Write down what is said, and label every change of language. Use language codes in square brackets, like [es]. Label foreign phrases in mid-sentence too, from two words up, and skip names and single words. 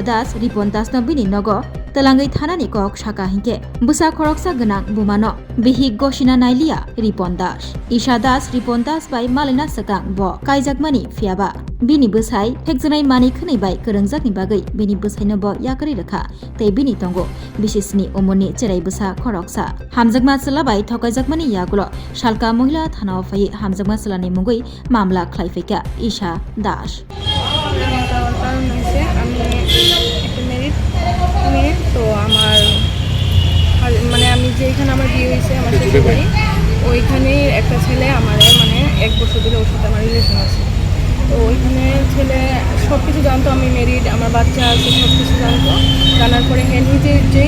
[trp] Das Ripon Das no bini nogo talangai thanani kok saka hinke busa khoroksa ganang bumano bihi gosina nailia Ripon Das Isha Das Ripon Das bai malina sakang bo kaijakmani fiaba bini busai hekjanai mani khonai bai korongjakni bagai bini busaino bo yakari rakha tei bini tongo bishisni umuni cherai busa khoroksa hamjakma selabai thokaijakmani yagulo salka mohila thanao phai hamjakma selani mungui mamla khlaifeka Isha Das [bn] তো আমার মানে আমি যেখানে আমার বিয়ে হয়েছে আমার শ্বশুরবাড়ি ওইখানে একটা ছেলে আমার মানে 1 বছর ধরে ওর সাথে আমার রিলেশন আছে তো ওইখানে ছেলে সব কিছু জানতো আমি মেরিড আমার বাচ্চা আছে সব কিছু জানতো জানার পরে হ্যাঁ নিজে যেই